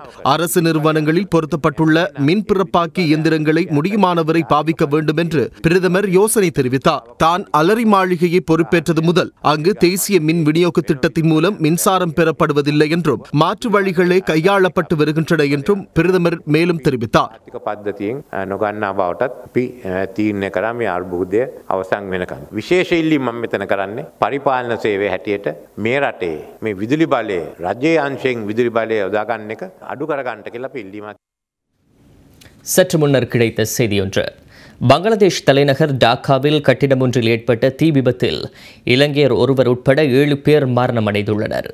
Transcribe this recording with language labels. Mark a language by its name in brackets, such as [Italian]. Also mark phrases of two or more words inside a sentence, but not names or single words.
[Tamil] அரசு நிறுவனங்களில் பொருத்தப்பட்டுள்ள மின் பிறப்பாக்கி இயந்திரங்களை முடியுமானவரை பாவிக்க வேண்டும் என்று பிரதமர் யோசனை தெரிவித்தார். தான் அலரி மாளிகையை பொறுப்பேற்றது முதல் அங்கு தேசிய மின் விநியோக திட்டத்தின் மூலம் மின்சாரம் பெறப்படுவதில்லை என்றும் மாற்று வழிகளே கையாளப்பட்டு வருகின்றன என்றும் பிரதமர் மேலும் தெரிவித்தார். [Sinhala] විශේෂ ඉල්ලීම මම මෙතන කරන්නේ පරිපාලන සේවය හැටියට මේ රටේ මේ විදුලි බලය රජයේ අංශයෙන් විදුලි බලය යොදා ගන්න එක අඩු කර ගන්නට කියලා අපි ඉල්ලීමක්. [Tamil] சற்று முன்னர் கிடைத்த செய்தியொன்று. பங்களாதேஷ் தலைநகர் டாக்காவில் கட்டிடம் ஒன்றில் ஏற்பட்ட தீ விபத்தில் இலங்கையர் ஒருவர் உட்பட 7 பேர் மரணமடைந்துள்ளனர்.